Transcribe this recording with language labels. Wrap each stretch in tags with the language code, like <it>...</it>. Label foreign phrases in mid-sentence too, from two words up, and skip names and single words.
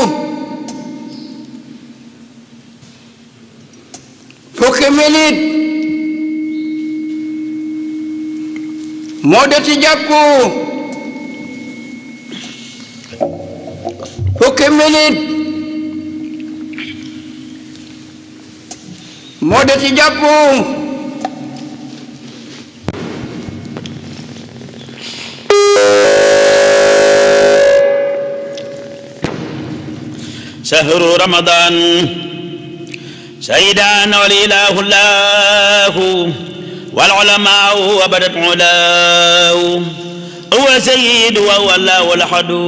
<wo>fukki minute moo des ci jàpp fukki minute moo des ci jàpp</wo> <ar>شهر رمضان سيدان والإله الله والعلماء وبدت علاه هو سيد وهو الله الأحد</ar>